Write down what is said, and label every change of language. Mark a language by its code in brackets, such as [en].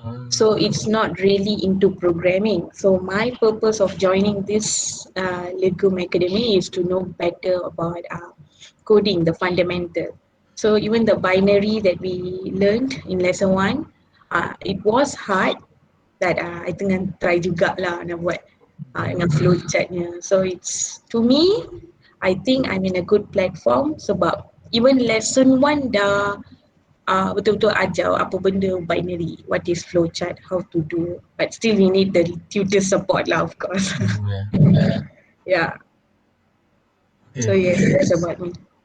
[en] So it's not really into programming. So my purpose of joining this Legum Academy is to know better about coding, the fundamental. So even the binary that we learned in lesson 1, it was hard. [ms] That I tengah try jugalah nak buat dengan flowchartnya. [en] So it's, to me, I think I'm in a good platform sebab even lesson 1 dah betul-betul ajar apa benda binary, what is flowchart, how to do. But still we need the tutor support lah, of course. Yeah. So yes, that's about me.